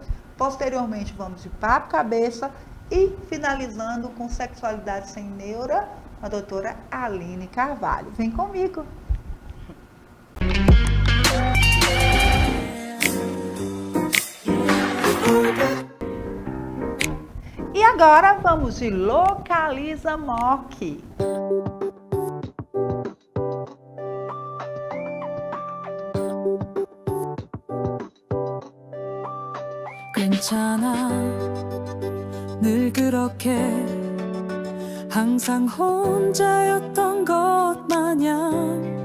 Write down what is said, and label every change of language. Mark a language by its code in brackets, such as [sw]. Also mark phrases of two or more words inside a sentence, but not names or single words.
[pt] Posteriormente, vamos de Papo Cabeça e finalizando com Sexualidade Sem Neura, a doutora Aline Carvalho. Vem comigo. E agora vamos de Localiza Moc. [ko] 괜찮아 늘 그렇게 항상 혼자였던 것 마냥